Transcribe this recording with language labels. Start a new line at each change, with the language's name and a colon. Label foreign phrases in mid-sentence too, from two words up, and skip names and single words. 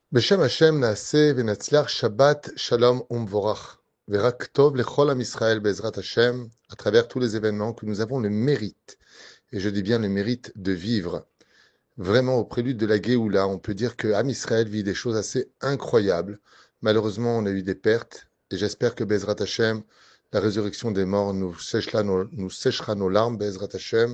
Hebrew: בשם השם נעשה ונצליח שבת שלום ומבורך. ורק טוב לכל עם ישראל בעזרת השם,
French: à travers tous les événements que nous avons le mérite, et je dis bien le mérite de vivre. Vraiment, au prélude de la Géoula, on peut dire que
Hebrew: עם ישראל
French: vit des choses assez incroyables. Malheureusement, on a eu des pertes, et j'espère que
Hebrew: בעזרת השם,
French: la résurrection des morts, nous séchera nos larmes,
Hebrew: בעזרת השם.